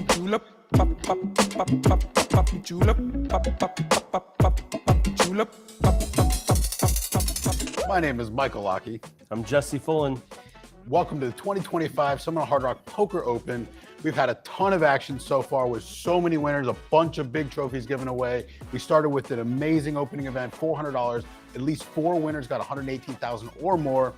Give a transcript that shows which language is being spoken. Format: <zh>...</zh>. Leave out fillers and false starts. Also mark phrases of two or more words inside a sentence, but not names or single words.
<en>julep, pop, pop, pop, pop, pop, julep, pop, pop, pop, pop, pop, julep, pop, pop, pop. My name is Michael Lockie. I'm Jesse Fullen. Welcome to the 2025 Seminole Hard Rock Poker Open. We've had a ton of action so far with so many winners, a bunch of big trophies given away. We started with an amazing opening event, $400. At least 4 winners got $118,000 or more.</en>